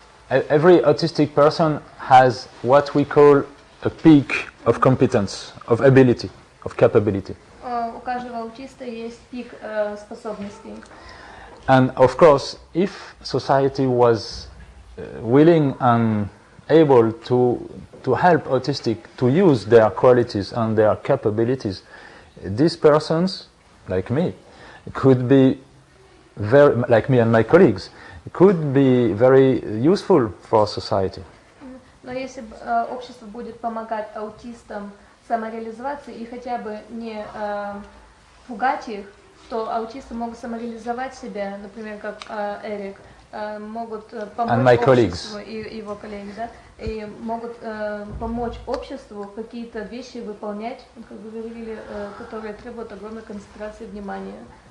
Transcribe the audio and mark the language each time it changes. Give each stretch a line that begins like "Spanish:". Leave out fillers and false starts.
English: Every autistic person has what we call a peak of competence, of ability, of capability.
Russian: У каждого аутиста есть пик способностей.
English: And of course, if society was willing and able to help autistic to use their qualities and their capabilities, these persons, like me, could be very, like me and my colleagues, could be very useful for society.
Russian: Но если общество будет помогать аутистам самореализоваться и хотя бы не пугать их, то аутисты могут самореализовать себя, например, как Эрик, могут помочь обществу и его коллеги, да, и могут помочь обществу какие-то вещи выполнять, как вы говорили, которые требуют огромной концентрации внимания.